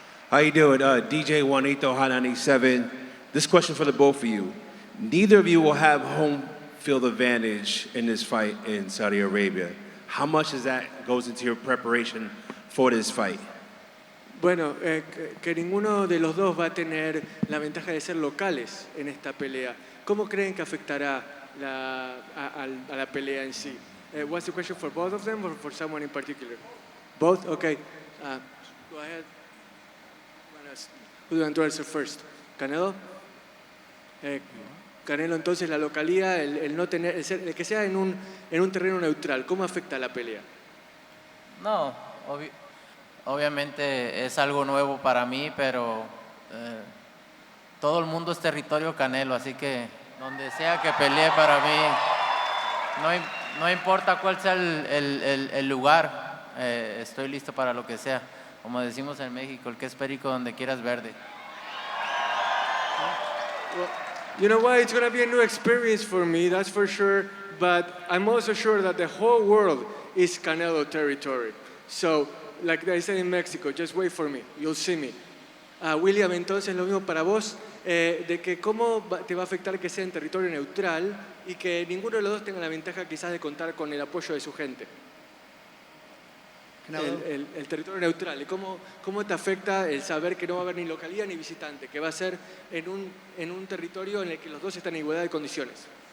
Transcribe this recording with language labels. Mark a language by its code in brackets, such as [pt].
[en] How you doing? DJ Juanito, Hot 97. This question for the both of you. Neither of you will have home field advantage in this fight in Saudi Arabia. How much does that goes into your preparation for this fight? [es] Bueno, que ninguno de los dos va a tener la ventaja de ser locales en esta pelea. ¿Cómo creen que afectará a la pelea en sí? [en] What's the question for both of them or for someone in particular? Both? Okay. Go ahead. Who do you want to answer first? Canelo? [es] Canelo, entonces la localía, el no tener, el que sea en un terreno neutral, ¿cómo afecta a la pelea? No, obviamente es algo nuevo para mí, pero todo el mundo es territorio Canelo, así que donde sea que pelee para mí, no importa cuál sea el lugar, estoy listo para lo que sea. Como decimos en México, el que es perico donde quieras verde. [en] Well, you know what? It's going to be a new experience for me, that's for sure. But I'm also sure that the whole world is Canelo territory. So, like I said in Mexico, just wait for me. You'll see me. [es] William, entonces lo mismo para vos, de que cómo te va a afectar que sea en territorio neutral y que ninguno de los dos tenga la ventaja quizás de contar con el apoyo de su gente. El territorio neutral, y cómo te afecta el saber que no va a haber ni localidad ni visitante, que va a ser en un territorio en el que los dos están en igualdad de condiciones.